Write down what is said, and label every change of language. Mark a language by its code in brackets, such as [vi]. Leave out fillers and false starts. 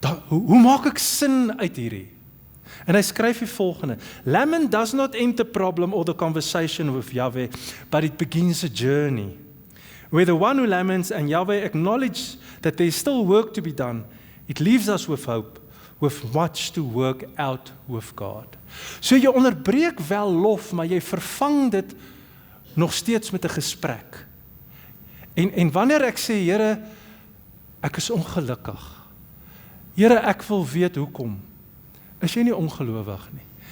[af] Hoe maak ek sin uit hierdie? En hy skryf die volgende: [en] Lament does not end the problem or the conversation with Yahweh, but it begins a journey, where the one who laments and Yahweh acknowledge that there is still work to be done. It leaves us with hope, with much to work out with God. [af] So jy onderbreek wel lof, maar jy vervang dit nog steeds met 'n gesprek. En wanneer ek sê, Here, ek is ongelukkig. Here, ek wil weet hoekom. Is jy nie ongelowig nie?